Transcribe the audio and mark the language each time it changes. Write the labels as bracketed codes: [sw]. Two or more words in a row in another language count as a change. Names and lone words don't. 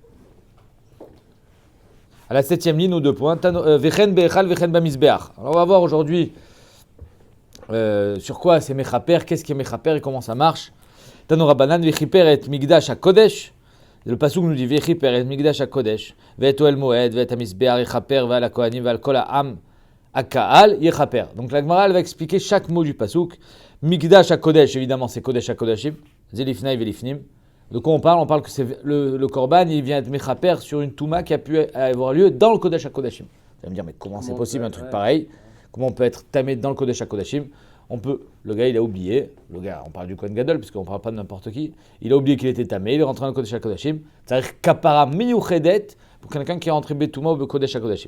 [fr] À la 7e ligne, aux 2 points. [he] וכן בהיכל, וכן במזבח. [fr] Alors, on va voir aujourd'hui sur quoi c'est Mechaper, qu'est-ce qui est Mechaper et comment ça marche. [he] תנו רבנן, וכפר את מקדש הקודש. [fr] Le pasuk nous dit [he] וכפר את מקדש הקודש. ואת אהל מועד, ואת המזבח, יכפר, ועל הכהנים, ועל כל העם, הקהל, יכפר. [fr] Donc la Gemara, elle va expliquer chaque mot du pasuk. [he] מקדש הקודש, [fr] évidemment, c'est Kodesh HaKodashim. [he] זה לפני ולפנים. [fr] De quoi on parle? On parle que c'est le Korban, il vient être Mechaper sur une Touma qui a pu avoir lieu dans le Kodesh HaKodashim. Vous allez me dire, mais comment c'est possible un truc pareil? Comment on peut être tamé dans le Kodesh HaKodashim? Le gars il a oublié, on parle du Kohen Gadol, puisqu'on ne parle pas de n'importe qui, il a oublié qu'il était tamé, il est rentré dans le Kodesh HaKodashim, c'est-à-dire [he] כפרה מיוחדת, [fr] pour quelqu'un qui est rentré Betouma au Kodesh HaKodashim.